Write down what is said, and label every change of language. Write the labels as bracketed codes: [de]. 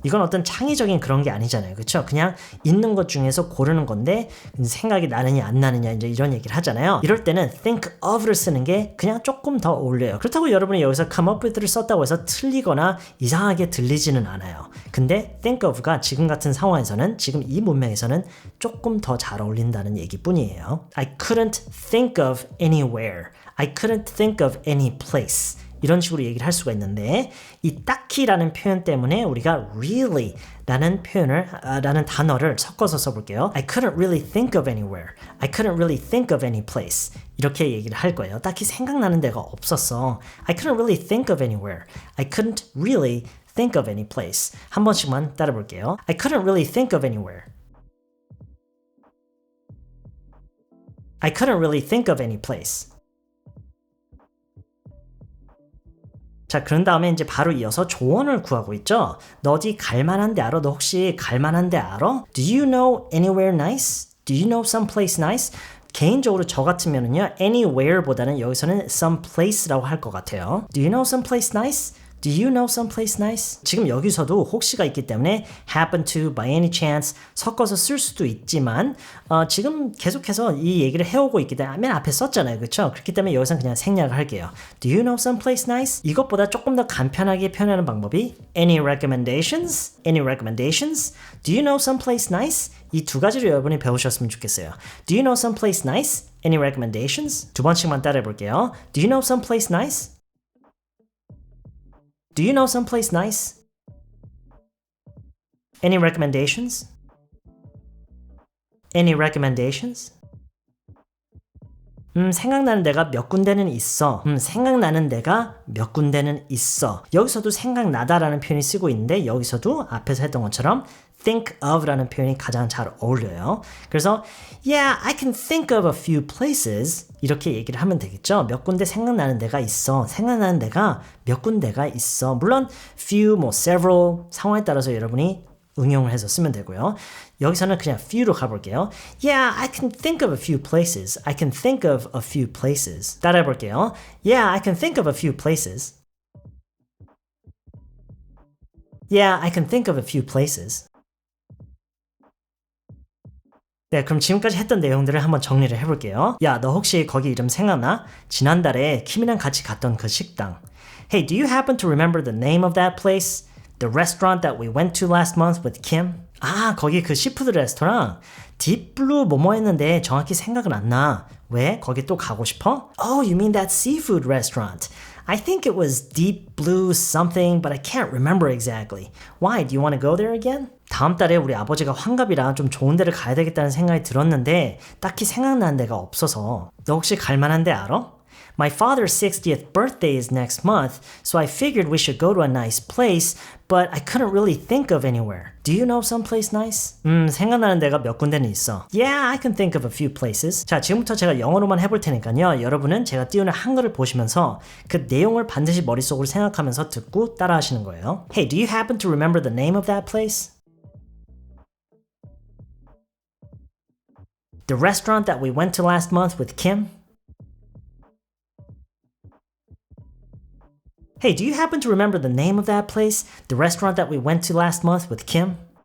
[ko] 이건 어떤 창의적인 그런 게 아니잖아요. 그렇죠? 그냥 있는 것 중에서 고르는 건데 생각이 나느냐 안 나느냐 이제 이런 얘기를 하잖아요. 이럴 때는 think of를 쓰는 게 그냥 조금 더 어울려요. 그렇다고 여러분이 여기서 come up with를 썼다고 해서 틀리거나 이상하게 들리지는 않아요. 근데 think of가 지금 같은 상황에서는 지금 이 문맥에서는 조금 더 잘 어울린다는 얘기뿐이에요. [en] I couldn't think of anywhere. I couldn't think of any place. [ko] 이런 식으로 얘기를 할 수가 있는데 이 딱히라는 표현 때문에 우리가 really 라는 표현을 라는 단어를 섞어서 써볼게요. [en] I couldn't really think of anywhere. I couldn't really think of any place. [ko] 이렇게 얘기를 할 거예요. 딱히 생각나는 데가 없었어. [en] I couldn't really think of anywhere. I couldn't really think of any place. [ko] 한 번씩만 따라 볼게요. [en] I couldn't really think of anywhere. I couldn't really think of any place. [ko] 자, 그런 다음에 이제 바로 이어서 조언을 구하고 있죠. 너 어디 갈만한 데 알아? 너 혹시 갈만한 데 알아? [en] Do you know anywhere nice? Do you know someplace nice? [ko] 개인적으로 저 같으면은요, anywhere보다는 여기서는 someplace라고 할 것 같아요. [en] Do you know someplace nice? Do you know someplace nice? [ko] 지금 여기서도 혹시가 있기 때문에 happen to, by any chance 섞어서 쓸 수도 있지만 지금 계속해서 이 얘기를 해오고 있기 때문에 맨 앞에 썼잖아요. 그렇죠? 그렇기 때문에 여기서는 그냥 생략을 할게요. [en] Do you know someplace nice? [ko] 이것보다 조금 더 간편하게 표현하는 방법이 [en] Any recommendations? Any recommendations? Do you know someplace nice? [ko] 이 두 가지를 여러분이 배우셨으면 좋겠어요. [en] Do you know someplace nice? Any recommendations? [ko] 두 번씩만 따라해 볼게요. [en] Do you know someplace nice? Do you know someplace nice? Any recommendations? Any recommendations? [ko] 생각나는 데가 몇 군데는 있어. 생각나는 데가 몇 군데는 있어. 여기서도 생각나다라는 표현이 쓰고 있는데 여기서도 앞에서 했던 것처럼 think of라는 표현이 가장 잘 어울려요. 그래서 [en] yeah, I can think of a few places [ko] 이렇게 얘기를 하면 되겠죠. 몇 군데 생각나는 데가 있어. 생각나는 데가 몇 군데가 있어. 물론 few, 뭐 several 상황에 따라서 여러분이 응용을 해서 쓰면 되고요. 여기서는 그냥 few로 가볼게요. [en] Yeah, I can think of a few places. I can think of a few places. [ko] 따라해 볼게요. [en] Yeah, I can think of a few places. Yeah, I can think of a few places. [ko] 네, 그럼 지금까지 했던 내용들을 한번 정리를 해볼게요. 야, 너 혹시 거기 이름 생각나? 지난달에 킴이랑 같이 갔던 그 식당. [en] Hey, do you happen to remember the name of that place? The restaurant that we went to last month with Kim? [ko] 아, 거기 그 시푸드 레스토랑 딥블루 뭐뭐 했는데 정확히 생각은 안 나. 왜? 거기 또 가고 싶어? [en] Oh, you mean that seafood restaurant. I think it was Deep Blue something, but I can't remember exactly. Why? Do you want to go there again? [ko] 다음 달에 우리 아버지가 환갑이라 좀 좋은 데를 가야 되겠다는 생각이 들었는데 딱히 생각나는 데가 없어서. 너 혹시 갈 만한 데 알아? [en] My father's 60th birthday is next month, so I figured we should go to a nice place, but I couldn't really think of anywhere. Do you know someplace nice? [ko] 생각나는 데가 몇 군데는 있어. [en] Yeah, I can think of a few places. [ko] 자, 지금부터 제가 영어로만 해볼 테니까요. 여러분은 제가 띄우는 한글을 보시면서 그 내용을 반드시 머릿속으로 생각하면서 듣고 따라하시는 거예요. [en] Hey, do you happen to remember the name of that place? The restaurant that we went to last month with Kim? Hey, do you happen to remember the name of that place? The restaurant that we went to last month with Kim?